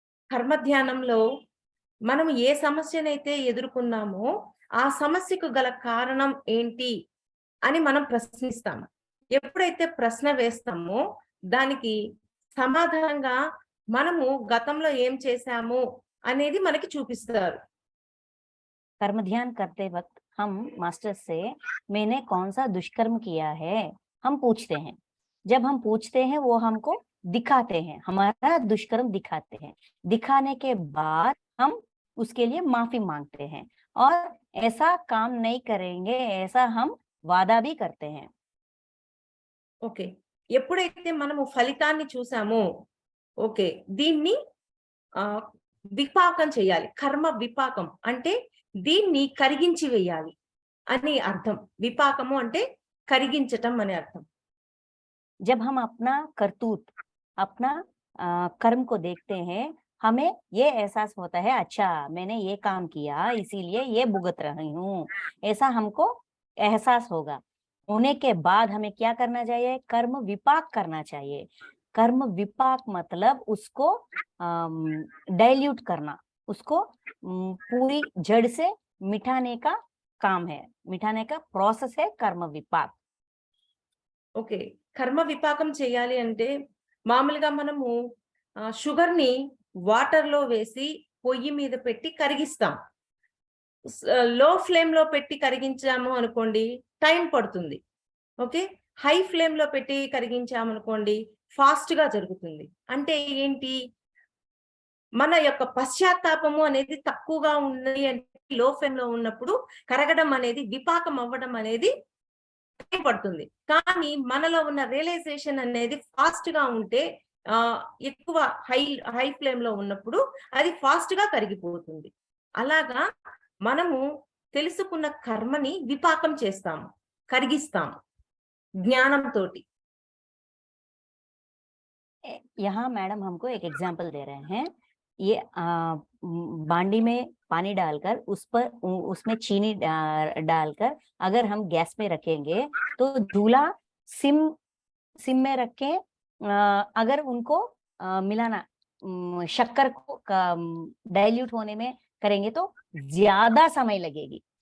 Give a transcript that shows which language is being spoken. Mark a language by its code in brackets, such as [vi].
[te] కర్మ ధ్యానంలో మనం ఏ సమస్యనైతే ఎదుర్కొన్నామో ఆ సమస్యకు గల కారణం ఏంటి అని మనం ప్రశ్నిస్తాము. ఎప్పుడైతే ప్రశ్న వేస్తామో దానికి సమాధానంగా మనము గతంలో ఏం చేశాము అనేది మనకి చూపిస్తారు. [hi] कर्म ध्यान करते वक्त हम मास्टर से मैंने कौन सा दुष्कर्म किया है हम पूछते हैं। जब हम पूछते हैं वो हमको दिखाते हैं, हमारा दुष्कर्म दिखाते हैं। दिखाने के बाद हम उसके लिए माफी मांगते हैं और ऐसा काम नहीं करेंगे ऐसा हम वादा भी करते हैं। [te] ఓకే, ఎప్పుడైతే మనము ఫలితాన్ని చూసామో ఓకే దీన్ని విపాకం చేయాలి. కర్మ విపాకం అంటే దీన్ని కరిగించి వేయాలి అని అర్థం. విపాకము అంటే కరిగించటం అనే అర్థం. [hi] जब हम अपना करतूत, अपना कर्म को देखते हैं, हमें ये एहसास होता है अच्छा मैंने ये काम किया इसीलिए ये भुगत रही हूँ, ऐसा हमको एहसास होगा। होने के बाद हमें क्या करना चाहिए? कर्म विपाक करना चाहिए। कर्म विपाक मतलब उसको डाइल्यूट करना, उसको पूरी जड़ से मिटाने का काम है, मिटाने का प्रोसेस है कर्म विपाक। [te] ఓకే, కర్మ విపాకం చేయాలి అంటే మామూలుగా మనము షుగర్ ని వాటర్ లో వేసి పొయ్యి మీద పెట్టి కరిగిస్తాం. లో ఫ్లేమ్ లో పెట్టి కరిగించాము అనుకోండి టైం పడుతుంది. ఓకే, హై ఫ్లేమ్ లో పెట్టి కరిగించామనుకోండి ఫాస్ట్ గా జరుగుతుంది. అంటే ఏంటి, మన యొక్క పశ్చాత్తాపము అనేది తక్కువగా ఉంది అంటే లో ఫ్లేమ్ లో ఉన్నప్పుడు కరగడం అనేది, విపాకం అవ్వడం అనేది పడుతుంది. కానీ మనలో ఉన్న రియలైజేషన్ అనేది ఫాస్ట్ గా ఉంటే ఎక్కువ హై ఫ్లేమ్ లో ఉన్నప్పుడు అది ఫాస్ట్ గా కరిగిపోతుంది. అలాగా మనము తెలుసుకున్న కర్మని విపాకం చేస్తాము, కరిగిస్తాము జ్ఞానంతో. [hi] यहाँ मैडम हमको एक एग्जाम्पल दे रहे हैं। ये बांडी में पानी डालकर उसमें चीनी डालकर अगर हम गैस में रखेंगे तो चूल्हा सिम में रखें, अगर उनको मिलाना शक्कर को डाइल्यूट होने में करेंगे तो ज्यादा समय लगेगी।